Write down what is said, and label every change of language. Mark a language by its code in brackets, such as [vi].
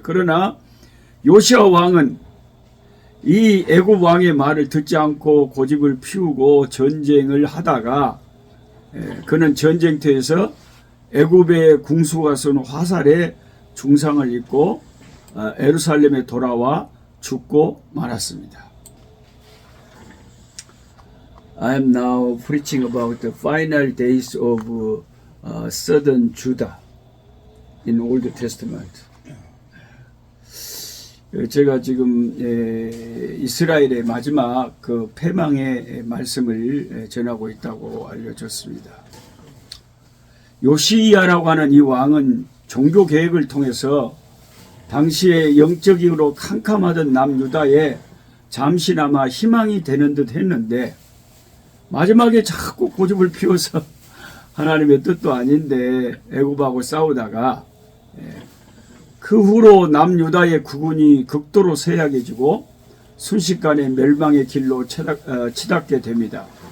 [ko] 그러나 요시야 왕은 이 애굽 왕의 말을 듣지 않고 고집을 피우고 전쟁을 하다가 그는 전쟁터에서 애굽의 궁수가 쏜 화살에 중상을 입고 예루살렘에 돌아와 죽고 말았습니다. [en] I am now preaching about the final days of southern Judah in Old Testament. [ko] 제가 지금 이스라엘의 마지막 그 패망의 말씀을 전하고 있다고 알려졌습니다. 요시야라고 하는 이 왕은 종교 개혁을 통해서 당시에 영적으로 캄캄하던 남유다에 잠시나마 희망이 되는 듯 했는데 마지막에 자꾸 고집을 피워서 하나님의 뜻도 아닌데 애굽하고 싸우다가 그 후로 남유다의 국군이 극도로 쇠약해지고 순식간에 멸망의 길로 치닫게 됩니다.